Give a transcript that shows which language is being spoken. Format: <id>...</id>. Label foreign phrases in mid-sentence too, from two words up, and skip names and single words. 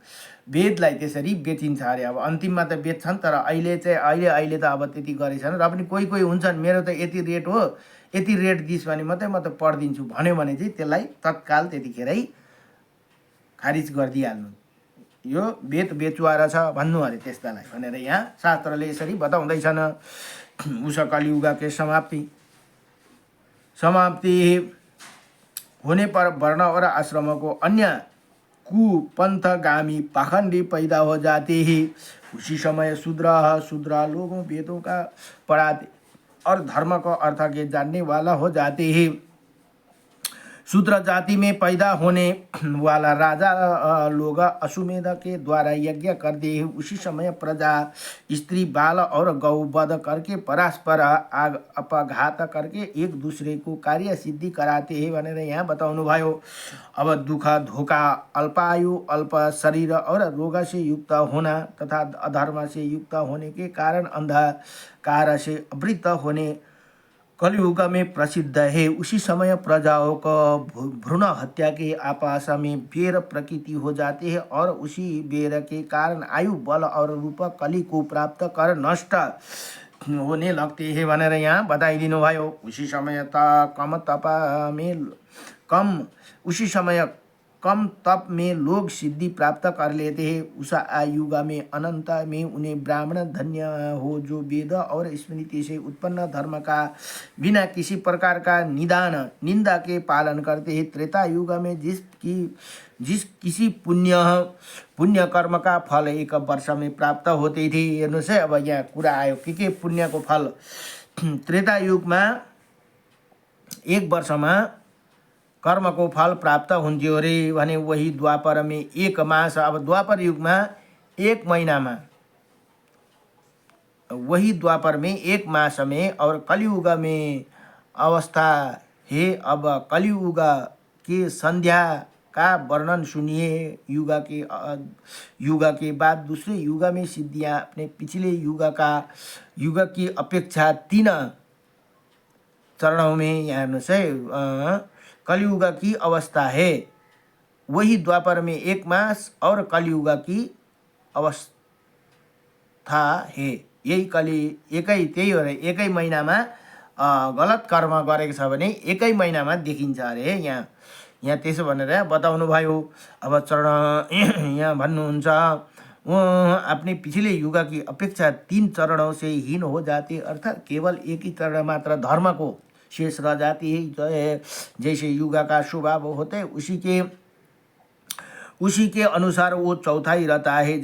<ne>वेदलाई त्यसरी बेचिन्छ अरे। अब अन्तिममा त बेच्छन् तर अहिले त अब त्यति गरेछन् र पनि कोही हुन्छन् मेरो त यति रेट हो यति रेट दिस् भने मात्रै म त पढिदिन्छु भन्यो भने चाहिँ त्यसलाई तत्काल त्यतिखेरै खारिज गरिदिइहाल्नु। यो वेद बेचुवा रहेछ भन्नु अरे त्यस्तालाई भनेर यहाँ शास्त्रले यसरी बताउँदैछन्।</ne> <hi>उस कलियुगके समाप्ति होने पर वर्ण और आश्रम को अन्य कुपंथगामी पाखंडी पैदा हो जाते हैं। उसी समय शूद्र लोगों वेदों का पढ़ाते और धर्म को अर्थ के जानने वाला हो जाते हैं। शूद्र जाति में पैदा होने वाला राजा लोग अश्वमेध के द्वारा यज्ञ करते हैं। उसी समय प्रजा स्त्री बाल और गौ वध करके परस्पर अपघात करके एक दूसरे को कार्य सिद्धि कराते हैं</hi> <ne>भनेर यहाँ बताउनु भयो।</ne> <hi>अब दुख धोखा अल्पायु अल्प शरीर और रोग से युक्त होना तथा अधर्म से युक्त होने के कारण अंधकार से आवृत होने कलियुग में प्रसिद्ध है। उसी समय प्रजाओं को भ्रूण हत्या के आपस में बेर प्रकृति हो जाते हैं और उसी बेर के कारण आयु बल और रूप कली को प्राप्त कर नष्ट होने लगते हैं</hi> <ne>भनेर यहाँ बताइदिनु भयो।</ne> <hi>उसी समय कम तप में लोग सिद्धि प्राप्त कर लेते हैं। उस आयुग में अनंत में उन्हें ब्राह्मण धन्य हो जो वेद और स्मृति से उत्पन्न धर्म का बिना किसी प्रकार का निंदा के पालन करते हैं। त्रेता युग में जिस किसी पुण्य कर्म का फल 1 वर्ष में प्राप्त होते थे।</hi> <ne>हेर्नुहोस् है अब यहाँ कुरा आयो के</ne> <hi>पुण्य को फल त्रेता युग में 1 वर्ष में कर्म को फल प्राप्त</hi> <ne>हुन्थ्यो अरे भने</ne> <hi>वही द्वापर में 1 मास। अब द्वापर युग में 1 महीना में वही द्वापर में 1 मास में और कलियुग में अवस्था है। अब कलियुग के संध्या का वर्णन सुनिए। युग के बाद दूसरे युग में सिद्धियां अपने पिछले युग की अपेक्षा 3 चरणों में</hi> <ne>यहाँ हेर्नुहोस् है</ne> <hi>कलियुग की अवस्था है। वही द्वापर में 1 मास और कलियुग की अवस्था है।</hi> <ne>एकै त्यही हो रे। 1 महिनामा गलत कर्म गरेको छ भने 1 महिनामा देखिन्छ अरे। यहाँ त्यसो भनेर बताउनु भयो। अब चरण यहाँ भन्नुहुन्छ</ne> <hi>अपने पिछले युग की अपेक्षा 3 चरणों से हीन हो जाते अर्थात केवल एक ही चरण मात्र धर्म को शेष रह जाती है। जैसे युग का स्वभाव होते है उसी के अनुसार वो चौथाई रहता है।</hi>